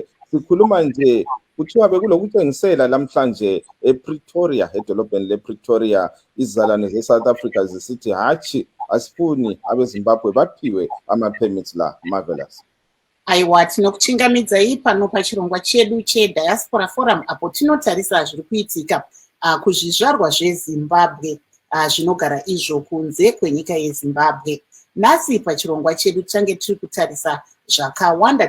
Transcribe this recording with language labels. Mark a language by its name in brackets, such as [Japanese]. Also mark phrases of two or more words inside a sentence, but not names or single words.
[North Ndebele] Sikhuluma nje kuthiwa bekulokutshengisela lamhlanje ePretoria, edolobheni lePretoria, izizalwane ze-South Africa zisithi hatshi asifuni abeZimbabwe baphiwe ama-permits la. Marvelous. [Shona] Aiwa, tinokuchingamidza pano pachirongwa chedu cheDiaspora Forum, apo tinotarisa zviri kuitika kuzvizvarwa zveZimbabwe zvinogara izvo kunze kwenyika yeZimbabwe. Nhasi pachirongwa chedu tichange tiri kutarisa zvakawanda.